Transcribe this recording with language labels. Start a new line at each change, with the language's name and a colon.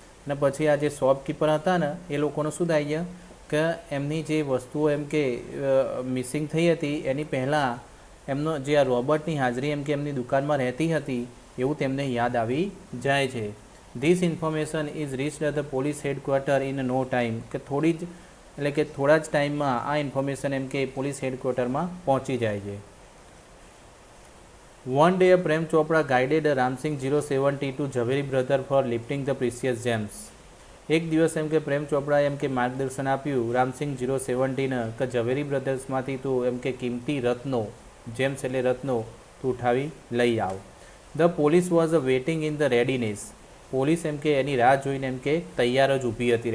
Gujarati: અને પછી આ જે શોપકીપર હતા ને એ લોકોનું શું થાય છે કે એમની જે વસ્તુઓ એમ કે મિસિંગ થઈ હતી એની પહેલાં એમનો જે આ રોબોટની હાજરી એમ કે એમની દુકાનમાં રહેતી હતી એવું તેમને યાદ આવી જાય છે.
English: This information is reached at the police headquarter in no time.
Gujarati: કે થોડા જ ટાઈમમાં આ ઇન્ફોર્મેશન એમ કે પોલીસ હેડક્વાર્ટરમાં પહોંચી જાય છે.
English: One day, Prem Chopra guided Ramsingh 070 to Jhaveri brother for lifting the precious gems.
Gujarati: એક દિવસ એમ કે પ્રેમ ચોપડાએ એમ કે માર્ગદર્શન આપ્યું રામસિંગ 070ને કે ઝવેરી બ્રધર્સમાંથી તું એમ કે કિંમતી રત્નો, જેમ્સ એટલે રત્નો, તું ઉઠાવી લઈ આવ.
English: The police was waiting in the readiness.
Gujarati: Police એમ કે એની રાહ જોઈને એમ કે તૈયાર જ ઊભી હતી.